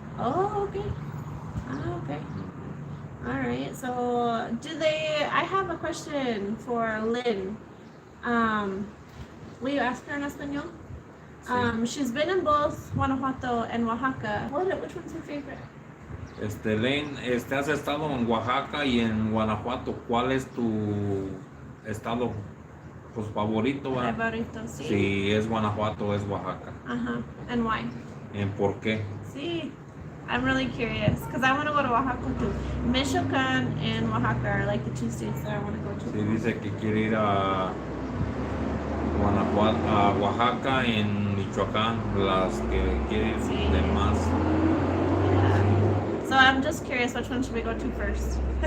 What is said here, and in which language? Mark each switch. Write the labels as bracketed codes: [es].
[en] Oh, okay. Okay. All right. So, I have a question for Lynn. Will you ask her in Espanol? [es] Sí. [en] She's been in both Guanajuato and Oaxaca. Which one's her favorite? [es] Len, has estado en Oaxaca y en Guanajuato. ¿Cuál es tu estado pues, favorito? Favorito, sí. Si es Guanajuato, es Oaxaca. [en] And why? [es] ¿En por qué? Sí. [en] I'm really curious because I want to go to Oaxaca too. Michoacán and Oaxaca are like the 2 states that I want to go to. [es] Sí, dice que quiere ir a Guanajuato, a Oaxaca en Michoacán, las que quiere ir Sí. de más. [en] Yeah. So I'm just curious, which one should we go to first?